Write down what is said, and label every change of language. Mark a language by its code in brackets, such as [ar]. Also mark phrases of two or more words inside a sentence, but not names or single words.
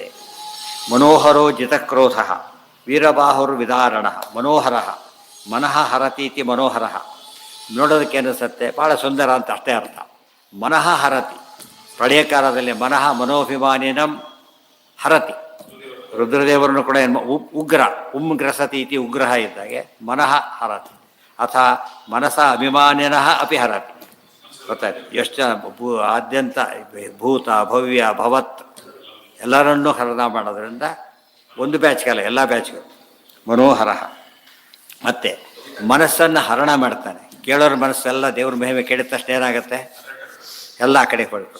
[sa] ಮನೋಹರೋ ಜಿತಕ್ರೋಧ ವೀರಬಾಹುರು ವಿದಾರಣ ಮನೋಹರ ಮನಃ ಹರತೀತಿ ಮನೋಹರ, [kn] ನೋಡೋದಕ್ಕೆ ಅನಿಸುತ್ತೆ ಭಾಳ ಸುಂದರ ಅಂತ ಅಷ್ಟೇ ಅರ್ಥ. [sa] ಮನಃ ಹರತಿ, [kn] ಪ್ರಳಯ ಕಾಲದಲ್ಲಿ [sa] ಮನಃ ಮನೋಭಿಮಾನಿನಂ ಹರತಿ. [kn] ರುದ್ರದೇವರನ್ನು ಕೂಡ [sa] ಉಗ್ರ ಗ್ರಸತಿ ಇತಿ ಉಗ್ರಹ ಇದ್ದಾಗೆ ಮನಃ ಹರತಿ, ಅಥ ಮನಸ ಅಭಿಮಾನಿನಃ ಅಪಿ ಹರತಿ. [kn] ಗೊತ್ತಾಯ್ತು? ಎಷ್ಟು ಜನ ಆದ್ಯಂತ [sa] ಭೂತ ಭವ್ಯ ಭವತ್ [kn] ಎಲ್ಲರನ್ನೂ ಹರಣ ಮಾಡೋದ್ರಿಂದ ಒಂದು ಬ್ಯಾಚ್ಗಲ್ಲ, ಎಲ್ಲ ಬ್ಯಾಚ್ಗಳು. ಮನೋಹರ. ಮತ್ತು ಮನಸ್ಸನ್ನು ಹರಣ ಮಾಡ್ತಾನೆ. ಕೇಳೋರ ಮನಸ್ಸೆಲ್ಲ ದೇವ್ರ ಮಹಿಮೆ ಕೇಳಿದ ತಕ್ಷಣ ಏನಾಗುತ್ತೆ, ಎಲ್ಲ ಆ ಕಡೆ ಹೊರಟು.